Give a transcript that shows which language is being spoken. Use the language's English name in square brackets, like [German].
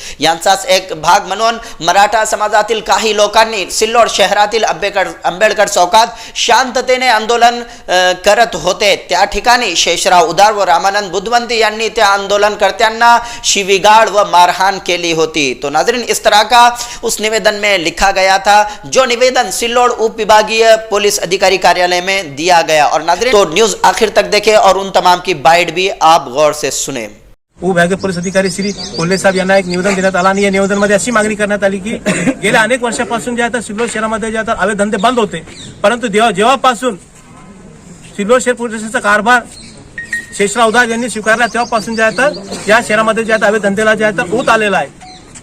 [Marathi] यांचाच एक भाग म्हणून मराठा समाजातील काही लोकांनी सिल्लोड शहरातील आंबेडकर चौकात शांततेने आंदोलन करत होते। त्या ठिकाणी शेषराव उदार व रामानंद बुधवंत यांनी त्या आंदोलनकर्त्यांना शिवीगाळ व मारहाण केली होती। [Hindi] तो नाज़रीन इस तरह का उस निवेदन में लिखा गया था, जो निवेदन सिल्लोड उप विभागीय पुलिस अधिकारी कार्यालय में दिया गया। और नाज़रीन तो न्यूज़ आखिर तक देखें और उन तमाम की बाइट भी आप गौर से सुने। [Marathi] विभागीय पोलीस अधिकारी श्री कोल्हे साहेब यांना एक निवेदन देण्यात आला आणि या निवेदनामध्ये अशी मागणी करण्यात आली की गेल्या अनेक वर्षापासून जे आता सिल्लोड शहरामध्ये जे आता अवैध धंदे बंद होते, परंतु जेव्हापासून सिल्लोड शहर पोलीस स्टेशनचा कारभार शेषराव उदार यांनी स्वीकारला तेव्हापासून जे आता या शहरामध्ये जे आता अवैध धंदेला जे आता ऊत आलेला आहे।